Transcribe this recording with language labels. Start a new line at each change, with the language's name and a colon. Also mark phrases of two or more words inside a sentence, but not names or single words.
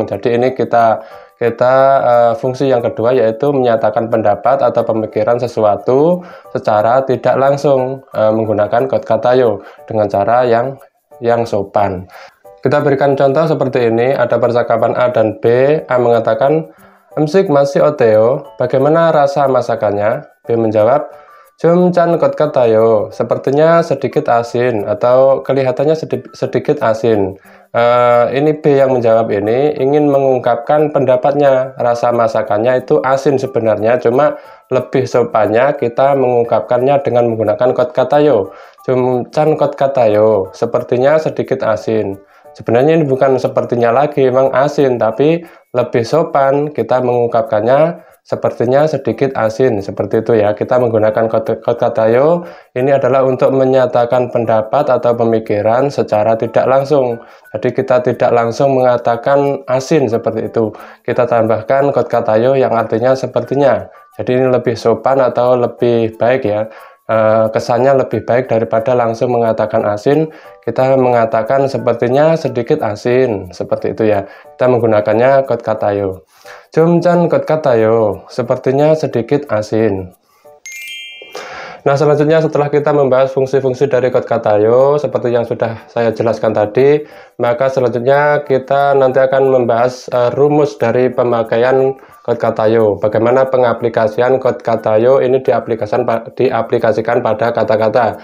Indonesian: Jadi ini kita fungsi yang kedua yaitu menyatakan pendapat atau pemikiran sesuatu secara tidak langsung menggunakan kotkatayo dengan cara yang sopan. Kita berikan contoh seperti ini, ada percakapan A dan B. A mengatakan,
Korean: "음식 맛이 어때요?"
Indonesian: Bagaimana rasa masakannya? B menjawab,
Korean: "좀 짠 것 같아요."
Indonesian: Sepertinya sedikit asin atau kelihatannya sedikit asin. Ini B yang menjawab ini ingin mengungkapkan pendapatnya. Rasa masakannya itu asin sebenarnya, cuma lebih sopannya kita mengungkapkannya dengan menggunakan kotkatayo.
Korean: "좀 짠 것 같아요."
Indonesian: Sepertinya sedikit asin. Sebenarnya ini bukan sepertinya lagi, memang asin, tapi lebih sopan kita mengungkapkannya sepertinya sedikit asin, seperti itu ya. Kita menggunakan kotkatayo ini adalah untuk menyatakan pendapat atau pemikiran secara tidak langsung. Jadi kita tidak langsung mengatakan asin seperti itu. Kita tambahkan kotkatayo yang artinya sepertinya. Jadi ini lebih sopan atau lebih baik ya. Kesannya lebih baik daripada langsung mengatakan asin. Kita mengatakan sepertinya sedikit asin, seperti itu ya. Kita menggunakannya kotkatayo.
Korean: "좀 짠 것 같아요."
Indonesian: Sepertinya sedikit asin. Nah, selanjutnya setelah kita membahas fungsi-fungsi dari kotkatayo seperti yang sudah saya jelaskan tadi, maka selanjutnya kita nanti akan membahas rumus dari pemakaian kotkatayo. Bagaimana pengaplikasian kotkatayo ini diaplikasikan pada kata-kata.